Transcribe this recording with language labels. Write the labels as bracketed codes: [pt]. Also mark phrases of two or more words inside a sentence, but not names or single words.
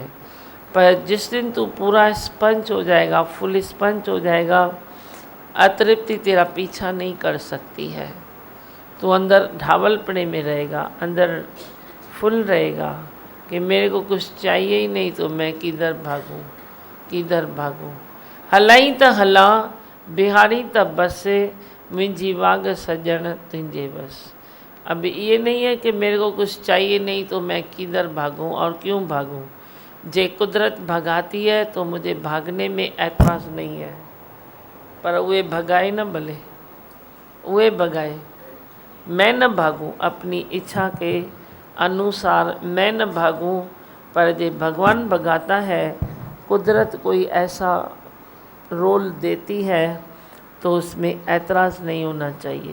[hi] पर जिस दिन तू पूरा स्पंज हो जाएगा, फुल स्पंज हो जाएगा, अतृप्ति तेरा पीछा नहीं कर सकती है। तू अंदर ढावलपने में रहेगा, अंदर फुल रहेगा कि मेरे को कुछ चाहिए ही नहीं तो मैं किधर भागूं, किधर भागूं। [sd] हलाई त हला बिहारी त बसे, मुंहिंजी वाग सजण तुंहिंजे बस। [hi] अब ये नहीं है कि मेरे को कुछ चाहिए नहीं तो मैं किधर भागूं और क्यों भागूं। जे कुदरत भगाती है तो मुझे भागने में एतराज़ नहीं है, पर [sd] उहे भगाए न भले, उहे भगाए, [hi] मैं न भागूं अपनी इच्छा के अनुसार, मैं न भागूं। पर जे भगवान भगाता है, कुदरत कोई ऐसा रोल देती है तो उसमें ऐतराज़ नहीं होना चाहिए।